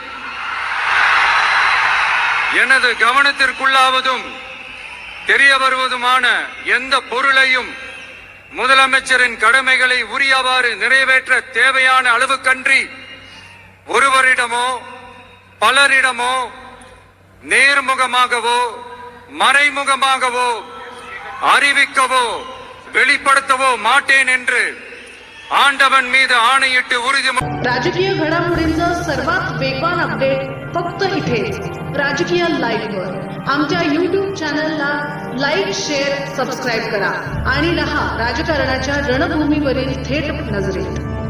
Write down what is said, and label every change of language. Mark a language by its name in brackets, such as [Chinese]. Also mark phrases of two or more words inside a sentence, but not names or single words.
[Tamil] எனது கவனத்திற்குள்ளாவதும் தெரிய வருவதுமான எந்த பொருளையும் முதலமைச்சரின் கடமைகளை உரியவாறு நிறைவேற்ற தேவையான அளவுக்கன்றி ஒருவரிடமோ பலரிடமோ நேர்முகமாகவோ மறைமுகமாகவோ அறிவிக்கவோ வெளிப்படுத்தவோ மாட்டேன் என்று ஆண்டவன் மீது ஆணையிட்டு उறுதிமொழி. [Marathi] राजकीय घडामोडींचा सर्वात वेगवान अपडेट फक्त इथेच राजकीय लाईव्ह वर. आमच्या YouTube चॅनलला लाईक, शेअर, सबस्क्राईब करा आणि रहा राजकारणाच्या रणभूमीवरील थेट नजरेत.